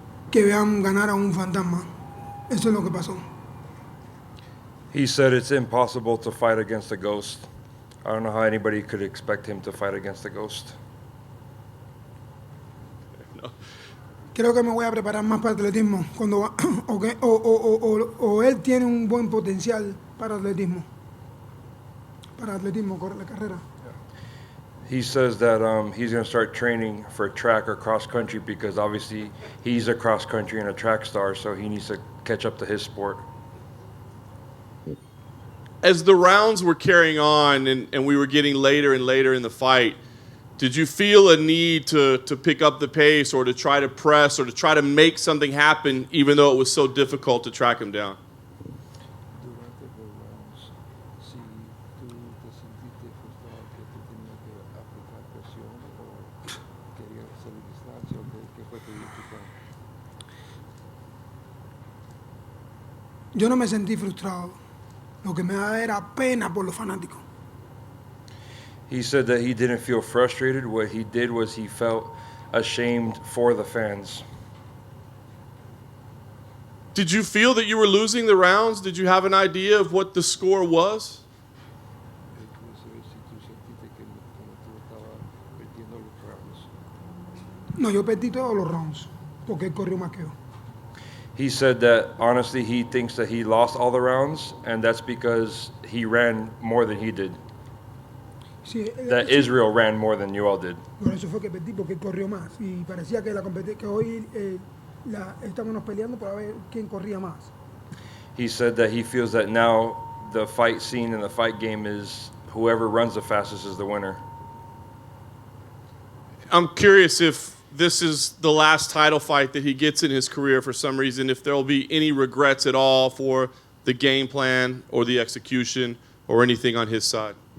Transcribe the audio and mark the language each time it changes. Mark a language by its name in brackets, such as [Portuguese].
[Spanish] que vean ganar a un fantasma. Eso es lo que pasó. [English] He said it's impossible to fight against a ghost. I don't know how anybody could expect him to fight against a ghost. [Spanish] Creo que me voy a preparar más para atletismo cuando o él tiene un buen potencial para atletismo. Para atletismo, correr la carrera. [English] He says that he's going to start training for track or cross country because obviously he's a cross country and a track star, so he needs to catch up to his sport. As the rounds were carrying on and we were getting later and later in the fight, did you feel a need to pick up the pace or to try to press or to try to make something happen even though it was so difficult to track him down? [Spanish] Yo no me sentí frustrado. Lo que me da era pena por los fanáticos. [English] He said that he didn't feel frustrated. What he did was he felt ashamed for the fans. Did you feel that you were losing the rounds? Did you have an idea of what the score was? [Spanish] No, yo perdí todos los rounds porque él corrió más que yo. [English] He said that honestly he thinks that he lost all the rounds, and that's because he ran more than he did. [Spanish] Sí, [English] That Israel ran more than Yoel did. [Spanish] Por eso fue que perdí porque él corrió más y parecía que la competencia que hoy estábamos peleando para ver quién corría más. [English] He said that he feels that now the fight scene and the fight game is whoever runs the fastest is the winner. I'm curious if this is the last title fight that he gets in his career for some reason, if there will be any regrets at all for the game plan or the execution or anything on his side.